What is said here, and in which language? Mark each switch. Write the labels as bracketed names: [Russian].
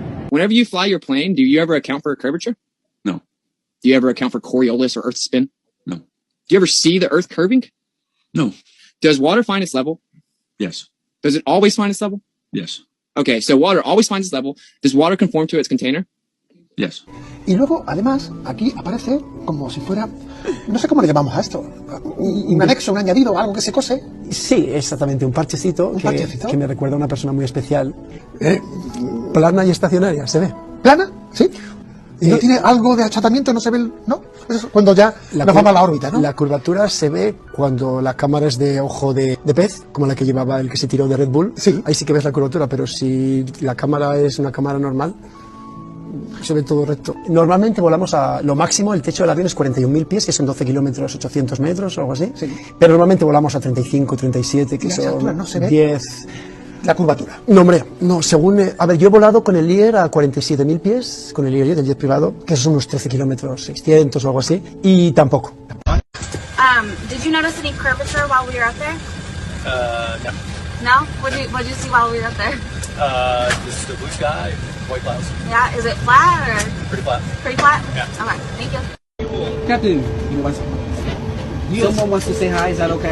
[English] Whenever you fly your plane, do you ever account for a curvature? No. Do you ever account for Coriolis or Earth spin? No. Do you ever see the Earth curving? No. Does water find its level? Yes. Does it always find its level? Yes. Okay, so water always finds its level. Does water conform to its container? Yes. [Spanish] Y luego, además, aquí aparece como si fuera, no sé cómo le llamamos a esto, un anexo, un añadido, algo que se cose. Sí, exactamente, un parchecito, que me recuerda a una persona muy especial. Plana y estacionaria, ¿se ve? ¿Plana? Sí. ¿Y no tiene algo de achatamiento? ¿No se ve no? Eso es cuando ya nos vamos a la órbita, ¿no? La curvatura se ve cuando la cámara es de ojo de pez, como la que llevaba el que se tiró de Red Bull. Sí. Ahí sí que ves la curvatura, pero si la cámara es una cámara normal, se ve todo recto. Normalmente volamos a lo máximo, el techo del avión es 41.000 pies, que son 12 kilómetros, 800 metros o algo así. Sí. Pero normalmente volamos a 35, 37, que son altura no se ve 10. La curvatura. No, hombre, no, según... a ver, yo he volado con el IER a 47.000 pies, con el IER del jet privado, que son unos 13 kilómetros, 600 o algo así, y tampoco. [English] Did you notice any curvature while we were up there? No. No? What did you see while we were up there? Just the blue sky, white clouds. Yeah, is it flat or? Pretty flat. Pretty flat? Yeah. Okay, thank you. Captain, someone wants to say hi, is that okay?